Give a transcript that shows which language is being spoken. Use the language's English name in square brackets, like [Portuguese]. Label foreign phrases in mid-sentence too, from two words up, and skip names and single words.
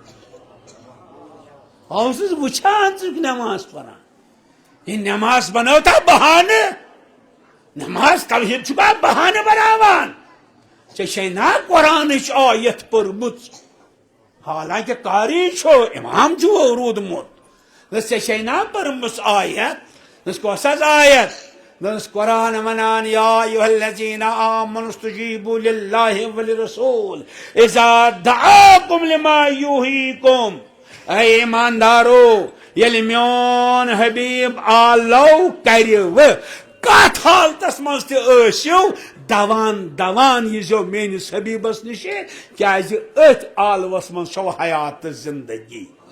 [Kashmiri] ژٕ چھُکھ نماز پران یہ نماز بنوتا بہانہٕ نماز توحیٖد چھُکھا بہانہٕ بناوان ژےٚ چھے نا قرآنٕچ آیت پٔرمٕژ حالانکہِ قاری چھُ اِمام چھُ روٗدمُت دوٚپُس ژےٚ چھے نا پٔرمٕژ آیت دوٚپُس کۄس حظ آیت دوٚپُس قرآن ونان [Arabic] یا ایُہا الذیٖنَ آمنوا استجیٖبوا للہ ولرسوٗل اذا دعاکم لما یحیٖیکم [Kashmiri] اے ایماندارو ییٚلہِ میون حبیٖب آلو کرِوٕ کتھ حالتس منٛز تہِ ٲسِو دوان دوان ییٖزیو میٲنِس حبیٖبس نِش کیٛازِ أتھۍ آلوس منٛز چھو حیات تہٕ زندگی